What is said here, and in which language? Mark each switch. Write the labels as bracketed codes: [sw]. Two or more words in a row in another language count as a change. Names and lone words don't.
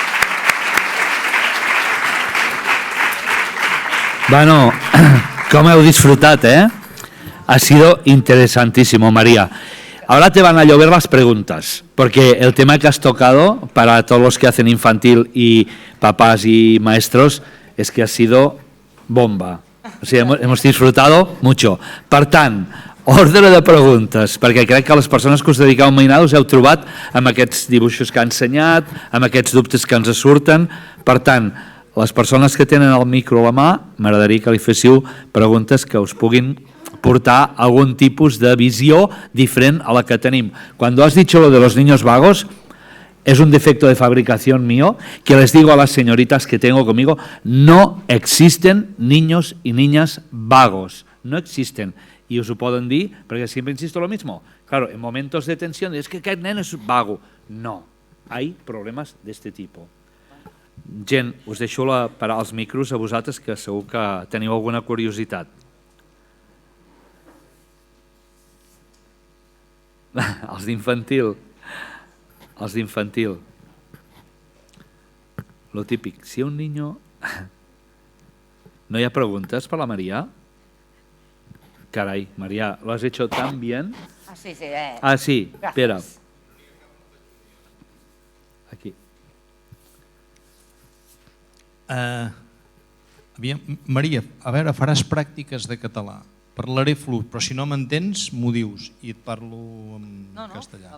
[es] Bueno, ¿cómo he disfrutado, Ha sido interesantísimo, María. Ahora te van a llover las preguntas, porque el tema que has tocado, para todos los que hacen infantil y papás y maestros, es que ha sido bomba. O sea, hemos disfrutado mucho. [ca] Per tant, ordre de preguntes, perquè crec que les persones que us dediqueu a mainar us heu trobat amb aquests dibuixos que ha ensenyat, amb aquests dubtes que ens surten. Per tant, les persones que tenen el micro a la mà, m'agradaria que li féssiu preguntes que us puguin portar algún tipus de visió diferent a la que tenim. [es] Cuando has dicho lo de los niños vagos, es un defecto de fabricación mío, que les digo a las señoritas que tengo conmigo, no existen niños y niñas vagos, no existen. Y [ca] us ho poden dir, perquè [es] siempre insisto lo mismo. Claro, en momentos de tensión, es que [ca] aquest nen és vago. [es] No, hay problemas de este tipo. [ca] Gent, us deixo els micros a vosaltres, que segur que teniu alguna curiositat. Els d'infantil. Els d'infantil. [es] Lo típic, si un niño... [ca] ¿No hi ha preguntes per la María? [es] Caray, María, lo has hecho tan bien. Ah, sí, sí. Ah, sí, espera. Aquí. [ca] Maria, a veure, faràs pràctiques de català. Parlaré fluid, però si no m'entens, m'ho dius i et parlo en castellà.